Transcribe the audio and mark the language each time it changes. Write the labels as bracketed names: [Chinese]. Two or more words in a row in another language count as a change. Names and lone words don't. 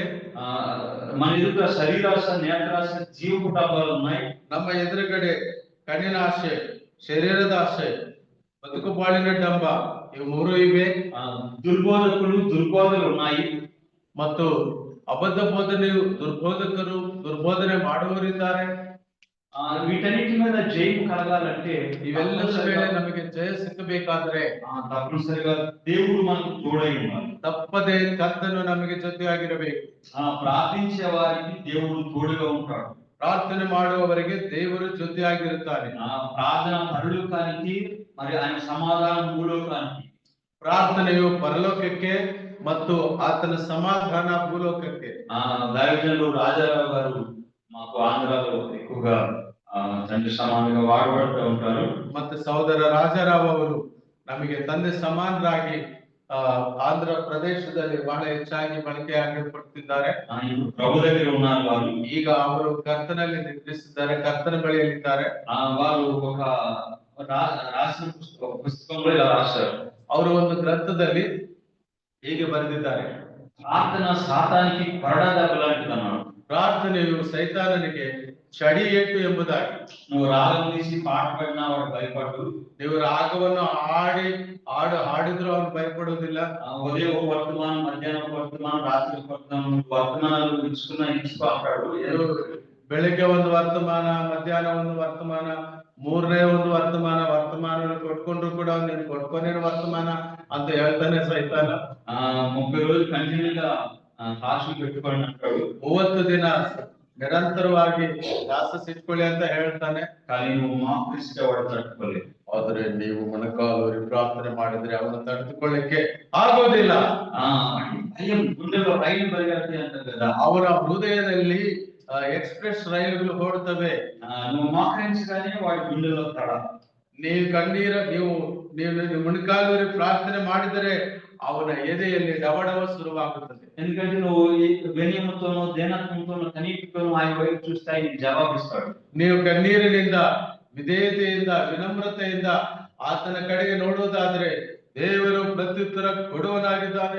[Telugu] మన ఎదుట శరీరాశ నేత్రాశ జీవ కుటుంబాలు ఉన్నాయి. [Kannada] ನಮ್ಮ ಎದುರುಗಡೆ ಕಣ್ಣಿನ ಆಸೆ, ಶರೀರದ ಆಸೆ, ಬದುಕು ಬಾಳಿನ ಡಂಬ, ಇವು ಮೂರು ಇವೆ. [Telugu] దుర్బోధకులు దుర్బోధలు ఉన్నాయి. [Kannada] ಮತ್ತು ಅಬದ್ಧ ಬೋಧನೆಯು ದುರ್ಬೋಧಕರು ದುರ್ಬೋಧನೆ ಮಾಡುವವರಿದ್ದಾರೆ. [Telugu] వీటన్నిటి మీద జయము కలగాలంటే [Kannada] ಇವೆಲ್ಲದ ಮೇಲೆ ನಮಗೆ ಜಯ ಸಿಕ್ಕಬೇಕಾದ್ರೆ [Telugu] తప్పనిసరిగా దేవుడు మనకు తోడై ఉండాలి. [Kannada] ತಪ್ಪದೆ ಕರ್ತನು ನಮಗೆ ಜೊತೆಯಾಗಿರಬೇಕು. [Telugu] ప్రార్థించే వారికి దేవుడు తోడుగా ఉంటాడు. [Kannada] ಪ್ರಾರ್ಥನೆ ಮಾಡುವವರಿಗೆ ದೇವರು ಜೊತೆಯಾಗಿರುತ್ತಾನೆ. [Telugu] ప్రార్థన పరలోకానికి మరి ఆయన సమాధానం భూలోకానికి. [Kannada] ಪ್ರಾರ್ಥನೆಯು ಪರಲೋಕಕ್ಕೆ ಮತ್ತು ಆತನ ಸಮಾಧಾನ ಭೂಲೋಕಕ್ಕೆ. [Telugu] దైవజనులు రాజారావు గారు మాకు ఆంధ్రాలో ఎక్కువగా తండ్రి సమానంగా వాడబడుతూ ఉంటారు. [Kannada] ಮತ್ತೆ ಸಹೋದರ ರಾಜಾರಾವ್ ಅವರು ನಮಗೆ ತಂದೆ ಸಮಾನರಾಗಿ ಆಂಧ್ರ ಪ್ರದೇಶದಲ್ಲಿ ಬಹಳ ಹೆಚ್ಚಾಗಿ ಬಳಕೆಯಾಗಿಪಡುತ್ತಿದ್ದಾರೆ. [Telugu] ప్రభు దగ్గర ఉన్నారు వారు. [Kannada] ಈಗ ಅವರು ಕರ್ತನಲ್ಲಿ ನಿದ್ರಿಸಿದ್ದಾರೆ, ಕರ್ತನ ಬಳಿಯಲ್ಲಿದ್ದಾರೆ. [Telugu] వారు ఒక రాసిన పుస్తకంలో ఇలా రాశారు. [Kannada] ಅವರು ಒಂದು ಗ್ರಂಥದಲ್ಲಿ ಹೀಗೆ ಬರೆದಿದ್ದಾರೆ, [Telugu] ప్రార్థన సాతానికి కొరడా దెబ్బ లాంటిది అన్నాడు. [Kannada] ಪ್ರಾರ್ಥನೆಯು ಸೈತಾನನಿಗೆ ಚಡಿ ಏಟು ಎಂಬುದಾಗಿ. [Telugu] నువ్వు రాగం తీసి పాట పాడినా వాడు భయపడు. [Kannada] ನೀವು ರಾಗವನ್ನು ಹಾಡಿದ್ರು ಅವನು ಭಯಪಡುವುದಿಲ್ಲ. [Telugu] ఉదయం వర్తమానం, మధ్యాహ్నం వర్తమానం, రాత్రి వర్తమానం, వర్తమానాలు ఇచ్చుకో అంటాడు. [Kannada] ಬೆಳಿಗ್ಗೆ ಒಂದು ವರ್ತಮಾನ, ಮಧ್ಯಾಹ್ನ ಒಂದು ವರ್ತಮಾನ, ಮೂರನೇ ಒಂದು ವರ್ತಮಾನ ಕೊಟ್ಕೊಂಡ್ರು ಕೂಡ ನೀನು ಕೊಟ್ಕೊಂಡೇನು ವರ್ತಮಾನ ಅಂತ ಹೇಳ್ತಾನೆ ಸೈತಾನ. [Telugu] 30 రోజులు కంటిన్యూగా కాశీ పెట్టుకోండి అంటాడు. [Kannada] 30 ದಿನ ನಿರಂತರವಾಗಿ ದಾಸ ಸಿಟ್ಕೊಳ್ಳಿ ಅಂತ ಹೇಳ್ತಾನೆ. [Telugu] కానీ నువ్వు మోకరిస్తే వాడు తట్టుకోలేడు. [Kannada] ಆದ್ರೆ ನೀವು ಮೊಣಕಾಲೂರಿ ಪ್ರಾರ್ಥನೆ ಮಾಡಿದ್ರೆ ಅವನು ತಡೆದುಕೊಳ್ಳಿಕ್ಕೆ ಆಗೋದಿಲ್ಲ. [Telugu] వాడి భయం గుండెలో రైలు పరిగెత్తి అంటారు కదా. [Kannada] ಅವರ ಹೃದಯದಲ್ಲಿ ಎಕ್ಸ್ಪ್ರೆಸ್ ರೈಲುಗಳು ಓಡ್ತವೆ. [Telugu] నువ్వు మోకరించగానే వాడి గుండెలో తడ. [Kannada] ನೀವು ನೀವು ಮೊಣಕಾಲೂರಿ ಪ್ರಾರ್ಥನೆ ಮಾಡಿದರೆ ಅವನ ಎದೆಯಲ್ಲಿ ಡವಡವ ಶುರುವಾಗುತ್ತದೆ. [Telugu] ఎందుకంటే నువ్వు వినయముతోనూ దీనత్వంతోనూ కనీటితోనూ ఆయన వైపు చూస్తే ఆయన జవాబిస్తాడు. [Kannada] ನೀವು ಕಣ್ಣೀರಿನಿಂದ ವಿಧೇಯತೆಯಿಂದ ವಿನಮ್ರತೆಯಿಂದ ಆತನ ಕಡೆಗೆ ನೋಡುವುದಾದ್ರೆ ದೇವರು ಪ್ರತ್ಯುತ್ತರ ಕೊಡುವನಾಗಿದ್ದಾನೆ.